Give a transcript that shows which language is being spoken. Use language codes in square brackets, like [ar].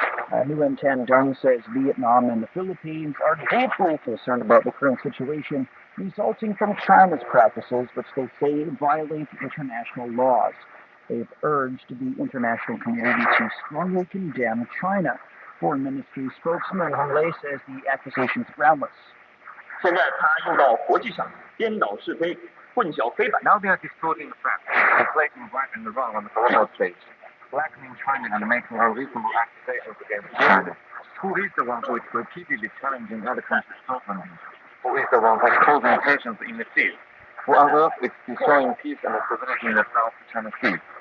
[en] Nguyen Tan Dung says Vietnam and the Philippines are deeply concerned about the current situation resulting from China's practices, which they say violate international laws. They've urged the international community to strongly condemn China. Foreign Ministry spokesman Hong Lei says the accusation is groundless. [zh] 现在他又到国际上颠倒是非、混淆非白。 [en] Now they are distorting the facts, conflating right and wrong on the global stage, blackening China and making unreasonable accusations against China. Who is the one who is repeatedly challenging other countries' sovereignty? Who is the one who is causing tensions in the sea? Who on earth is destroying peace and stability in the South China Sea?